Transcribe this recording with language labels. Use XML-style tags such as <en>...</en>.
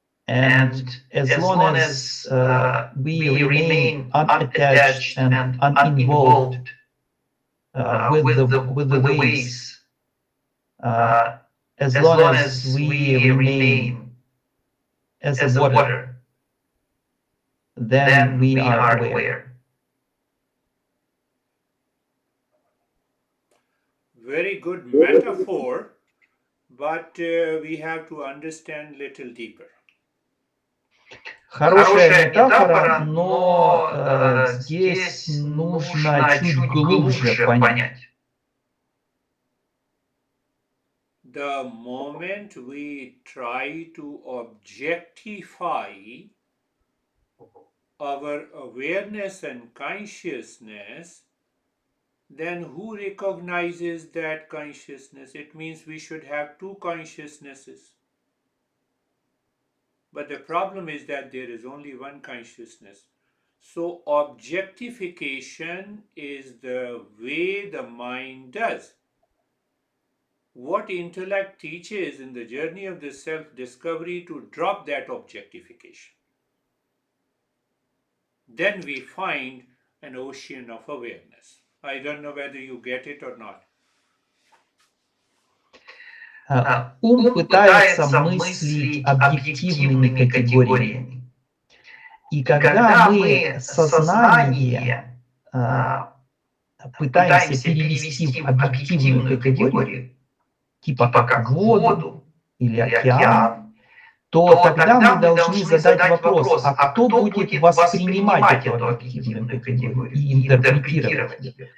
<en>And as long as we remain unattached and uninvolved with the waves, as long as we remain as a water, then we are aware. Very good metaphor, but we have to understand little deeper.</en> <ru>Хорошая метафора, но здесь нужно чуть глубже понять.</ru> <en>The moment we try to objectify our awareness and consciousness, then who recognizes that consciousness? It means we should have two consciousnesses. But the problem is that there is only one consciousness. So objectification is the way the mind does. What intellect teaches in the journey of the self-discovery to drop that objectification. Then we find an ocean of awareness. I don't know whether you get it or not.</en> <ru>Ум пытается мыслить объективными категориями. И когда мы сознание пытаемся перевести в объективную категорию, типа как воду или океан, то тогда мы должны задать вопрос, а кто будет воспринимать эту объективную категорию и интерпретировать ее?</ru>